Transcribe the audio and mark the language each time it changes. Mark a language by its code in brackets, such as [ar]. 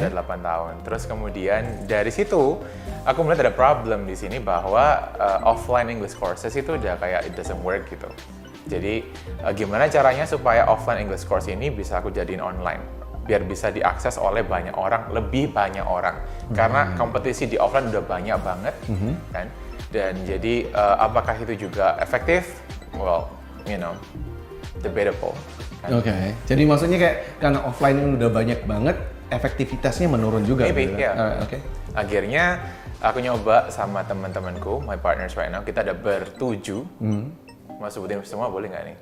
[id] udah 8 tahun. Terus kemudian dari situ aku melihat ada problem di sini bahwa offline English courses itu udah kayak [en] it doesn't work [id] gitu. Jadi gimana caranya supaya offline English course ini bisa aku jadiin online biar bisa diakses oleh banyak orang, lebih banyak orang. Karena kompetisi di offline udah banyak banget kan. Dan jadi apakah itu juga efektif? [en] Well, you know, debatable. [id] Oke, jadi maksudnya kayak karena offline ini udah banyak banget, efektivitasnya menurun juga. [en] Maybe, [id] gitu. [en] yeah. Alright, oke. [id] Akhirnya aku nyoba sama teman-temanku, [en] my partners right now, [id] kita ada bertujuh. Mau sebutin semua boleh nggak nih?